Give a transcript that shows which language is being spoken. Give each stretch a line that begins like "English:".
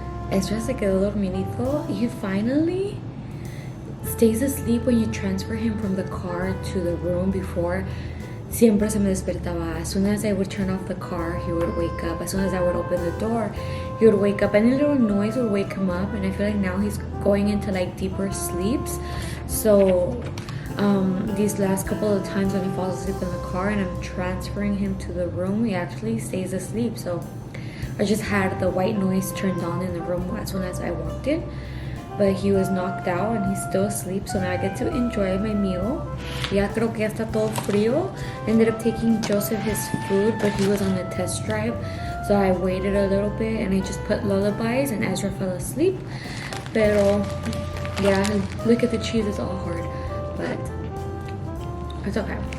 Spanish: Ezra se quedó dormidito.
English: He finally stays asleep when you transfer him from the car to the room.
Spanish: Before, siempre se me despertaba.
English: As soon as I would turn off the car, he would wake up. As soon as I would open the door, he would wake up. Any little noise would wake him up, and I feel like now he's going into like deeper sleeps. So these last couple of times when he falls asleep in the car and I'm transferring him to the room, he actually stays asleep. So I just had the white noise turned on in the room as soon as I walked in, but he was knocked out and he's still asleep. So now I get to enjoy my meal.
Spanish: Ya creo que ya está todo frío.
English: I ended up taking Joseph his food, but he was on a test drive, so I waited a little bit and I just put lullabies and Ezra fell asleep. Pero yeah, look at the cheese, it's all hard, but it's okay.